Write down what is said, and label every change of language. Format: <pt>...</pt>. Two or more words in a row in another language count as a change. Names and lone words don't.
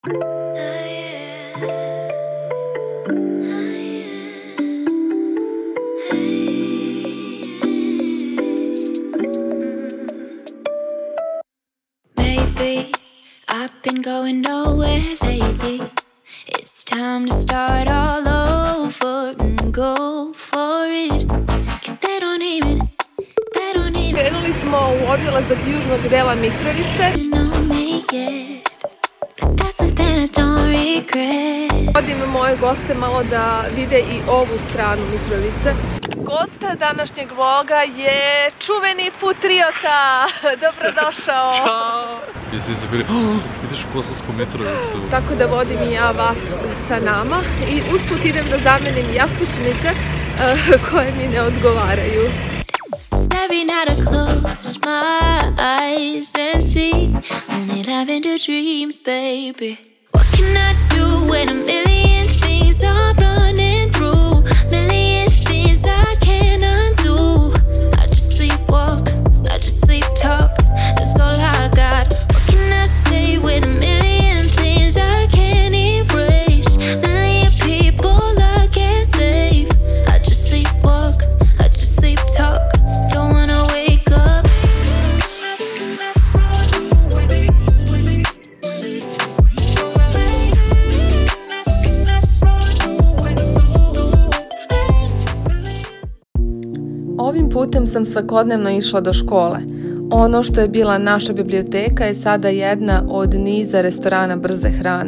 <en>Maybe I've been going nowhere lately. It's time to start all over and go for it. 'Cause they don't even</en> <sr>Krenuli smo u obilazak južnog dela Mitrovice.</sr> <en>know me yet. But that's something I don't regret.</en> <sr>Vodim moje goste malo da vide i ovu stranu Mitrovice. Gost današnjeg vloga je čuveni Putriota. Dobrodošao. Ćao! I svi su bili, ideš u Kosovsku Mitrovicu. Tako da vodim i ja vas sa nama i usput idem da zamenim jastučnice koje mi ne odgovaraju.</sr> <en>Every night I close my eyes and see only lavender dreams, baby. What can I do when a million things are running through? Million things I can't undo. I just sleepwalk, I just sleep talk. That's all I got. What can I say with a million things I can't erase? Million people I can't save. I just sleepwalk, I just sleep talk. Don't wanna wake up.</en> <sr>Ovim putem sam svakodnevno išla do škole. Ono što je bila naša biblioteka je sada jedna od niza restorana brze hrane.</sr>